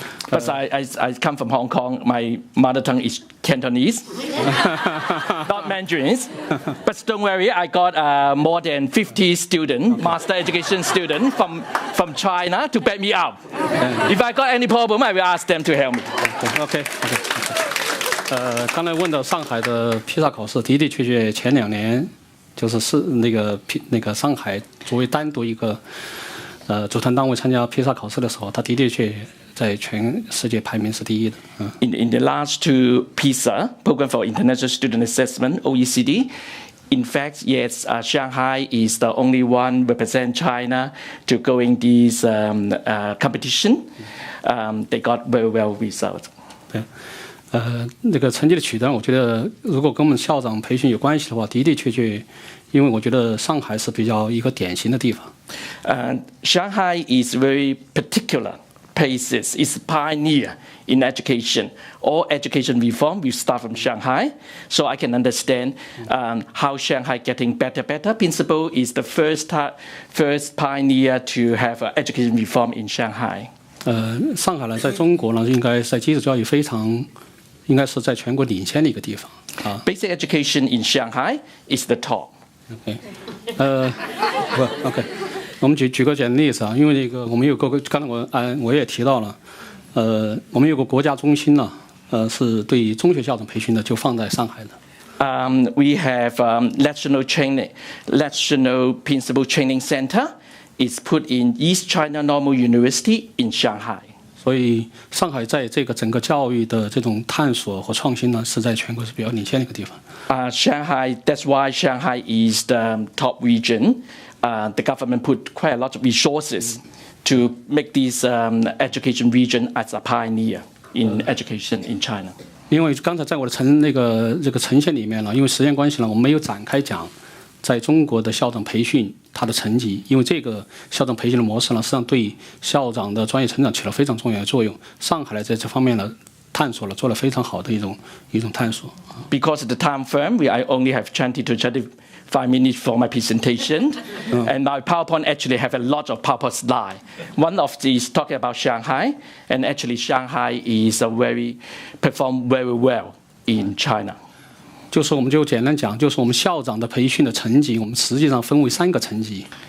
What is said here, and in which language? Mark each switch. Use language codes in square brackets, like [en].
[en] But I come from Hong Kong. My mother tongue is Cantonese, not Mandarin. But don't worry, I got more than 50 students, master education students from China to back me up. If I got any problem, I will ask them to help me. OK。 [zh] 刚才问到上海的披萨考试，的的确确前2年就是那个上海作为单独一个组团单位参加披萨考试的时候，他的确在全世界排名是第一的。 [en] In the last two PISA program for international student assessment (OECD), in fact, yes, Shanghai is the only one represent China to go in this competition. They got very well results. [zh] 对，那个成绩的取得，我觉得如果跟我们校长培训有关系的话，的确，因为我觉得上海是比较一个典型的地方。 [en] Shanghai is very particular places. It's pioneer in education. All education reform will start from Shanghai. So I can understand how Shanghai getting better. Principal is the first pioneer to have education reform in Shanghai. [zh] 上海呢，在中国呢，应该在基础教育应该是在全国领先的一个地方啊。 [en] Basic education in Shanghai is the top. [zh] OK，我们举个简单的例子啊，因为那个我们有个刚才我也提到了，我们有个国家中心呢，是对中学校长培训的，就放在上海的。 [en] We have national principal training center. Is put in East China Normal University in Shanghai. [zh] 所以上海在这个整个教育的这种探索和创新呢，是在全国是比较领先的一个地方。 [en] Shanghai, that's why Shanghai is the top region. The government put quite a lot of resources to make this education region as a pioneer in education in China. [zh] 因为刚才在我的这个呈现里面呢，因为时间关系呢，我们没有展开讲在中国的校长培训它的成绩，因为这个校长培训的模式呢，实际上对校长的专业成长起了非常重要的作用。上海呢，在这方面呢，做了非常好的一种探索。 [en] Because of the time frame, I only have 20 to 25 minutes for my presentation, and my PowerPoint actually have a lot of PowerPoint slides. One of these talking about Shanghai, and actually Shanghai is perform very well in China. [zh] 就是我们就简单讲，就是我们校长的培训的层级，我们实际上分为3个层级。